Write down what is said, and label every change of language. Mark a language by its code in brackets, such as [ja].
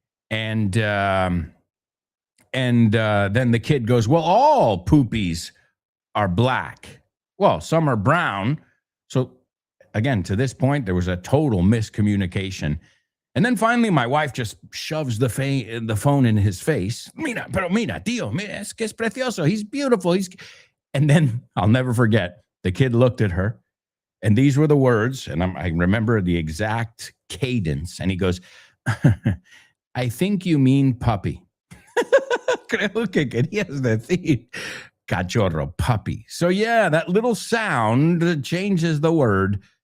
[en] And then the kid goes, well, all poopies are black. Well, some are brown. So again, to this point, there was a total miscommunication. And then finally, my wife just shoves the phone in his face. [es] Mira, tío, mira, es que es precioso. [en] He's beautiful. And then I'll never forget, the kid looked at her, and these were the words, and I remember the exact cadence. And he goes, I think you mean puppy. [es] Creo que querías decir cachorro, [en] puppy. So yeah, that little sound changes the word